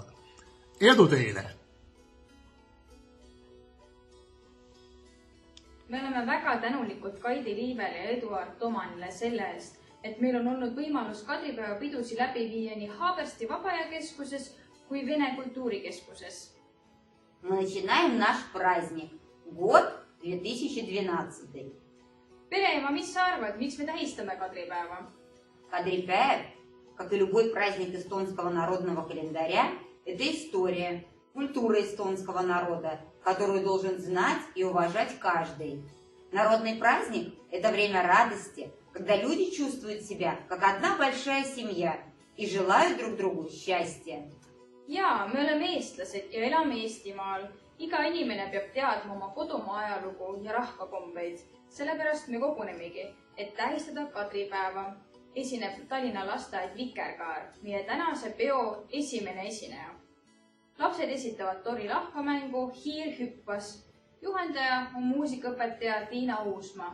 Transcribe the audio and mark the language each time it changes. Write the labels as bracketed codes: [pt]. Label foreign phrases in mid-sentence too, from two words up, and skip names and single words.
[et] Edu teile! Me oleme väga tänulikud Kaidi Liivele ja Eduard Tomanile selle eest, et meil on olnud võimalus Kadripäeva pidusi läbi viia nii Haabersti Vabaajakeskuses kui Vene Kultuurikeskuses. [ru] Мы начинаем наш праздник. Год 2012. [et] Pereema, mis sa arvad, miks me tähistame Kadripäeva? [ru] Кадриpäev, как и любой праздник эстонского народного календаря, это история, культура эстонского народа, которую должен знать и уважать каждый. Народный праздник – это время радости, когда люди чувствуют себя как одна большая семья и желают друг другу счастья. [et] Jaa, me oleme eestlased ja elame Eestimaal. Iga inimene peab teadma oma kodumaa ajalugu ja rahvakombeid. Sellepärast me kogunemegi, et tähistada Kadripäeva. Esineb Tallinna lasteaed Vikerkaar, meie tänase peo esimene esineja. Lapsed esitavad Tori lahkamängu Hiir hüppas. Juhendaja on muusikaõpetaja Tiina Uusmaa.